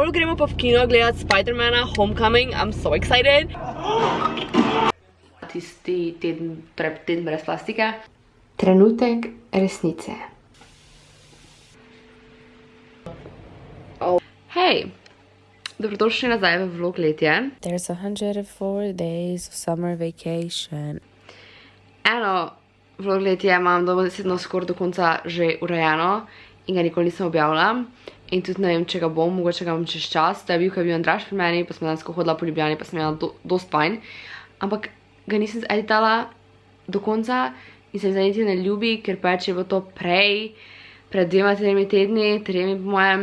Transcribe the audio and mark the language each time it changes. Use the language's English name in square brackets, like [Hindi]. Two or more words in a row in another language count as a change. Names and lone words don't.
[Slovenian] Evo, gremo pa v kino gledati Spider-mana Homecoming. [English] I'm so excited. [Slovenian] Tisti teden brez plastike. Trenutek resnice. Hej, dobrodošli nazaj v vlog letje. [English] There's 104 days of summer vacation. [Slovenian] Eno vlog letje imam dobesedno skoraj do konca že urejeno in ga nikoli nisem objavila. In tudi ne vem, če ga bom, mogoče ga bom čez čas. To je bil, ko je bil Andraž pri meni, pa sem dansko hodila po Ljubljani, pa sem imela dost fajn. Ampak ga nisem editala do konca in se mi zdaj niti ne ljubi, ker pač je bilo to pred 2-3 tedni, 3 po mojem.